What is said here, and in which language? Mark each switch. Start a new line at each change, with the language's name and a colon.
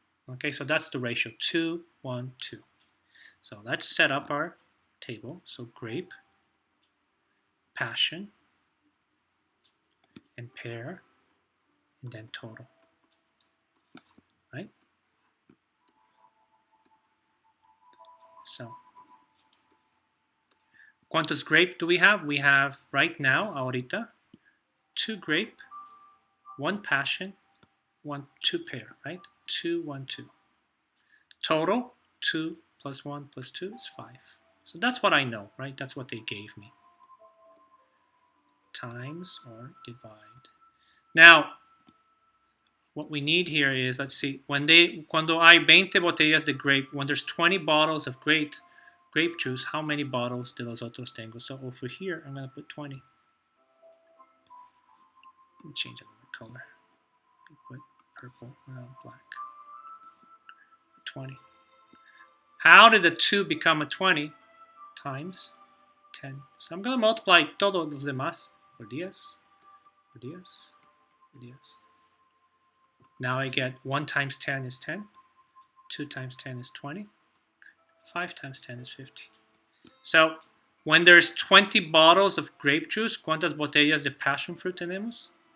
English: Okay, so that's the ratio, 2:1:2. So let's set up our table. So grape, passion, and pear, and then total, right? So, ¿cuántos grape do we have? We have right now, ahorita, 2 grape, 1 passion, 2 pear, right? 2:1:2. Total, 2 plus 1 plus 2 is 5. So that's what I know, right? That's what they gave me. Times or divide. Now, what we need here is, let's see,
Spanish: cuando hay 20 botellas de grape,
English: when there's 20 bottles of grape juice, how many bottles
Spanish: de los otros tengo?
English: So over here, I'm going to put 20. Let me change another color. Put purple, black. 20. How did the 2 become a 20? Times 10. So I'm going to multiply
Spanish: todos los demás por 10, por 10, por 10.
English: Now I get 1 times 10 is 10, 2 times 10 is 20, 5 times 10 is 50. So when there's 20 bottles of grape juice,
Spanish: ¿cuántas botellas de passion fruit tenemos?